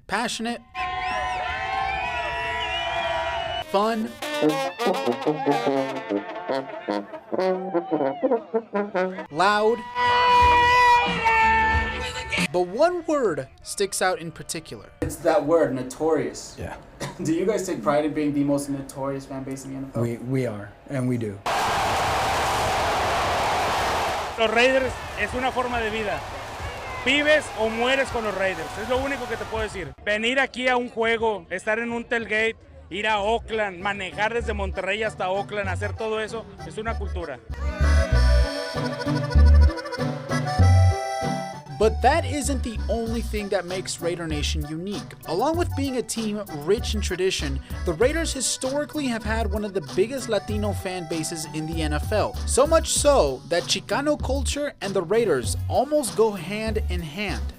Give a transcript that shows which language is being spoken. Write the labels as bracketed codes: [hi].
[en] Passionate, fun, loud, but one word sticks out in particular. It's that word, notorious. Yeah. Do you guys take pride in being the most notorious fan base in the NFL? We are, and we do. [es] Los Raiders es una forma de vida. Vives o mueres con los Raiders, es lo único que te puedo decir. Venir aquí a un juego, estar en un tailgate, ir a Oakland, manejar desde Monterrey hasta Oakland, hacer todo eso, es una cultura. [en] But that isn't the only thing that makes Raider Nation unique. Along with being a team rich in tradition, the Raiders historically have had one of the biggest Latino fan bases in the NFL. So much so that Chicano culture and the Raiders almost go hand in hand.